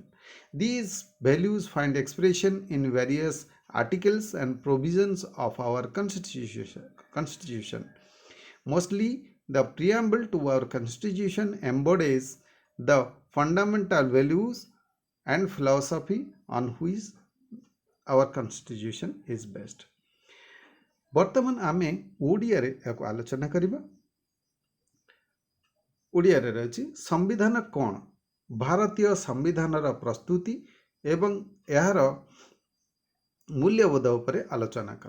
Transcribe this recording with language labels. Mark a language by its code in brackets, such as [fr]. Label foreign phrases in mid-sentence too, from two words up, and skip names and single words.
[en] These values find expression in various articles and provisions of our Constitution. Mostly, the preamble to our Constitution embodies the fundamental values and philosophy on which our Constitution is based. [or] ବର୍ତ୍ତମାନ ଆମେ ଓଡ଼ିଆରେ ଏହାକୁ ଆଲୋଚନା କରିବା। ଓଡ଼ିଆରେ ରହିଛି ସମ୍ବିଧାନ କ'ଣ? ଭାରତୀୟ ସମ୍ବିଧାନର ପ୍ରସ୍ତୁତି ଏବଂ ଏହାର ମୂଲ୍ୟବୋଧ ଉପରେ ଆଲୋଚନା କର।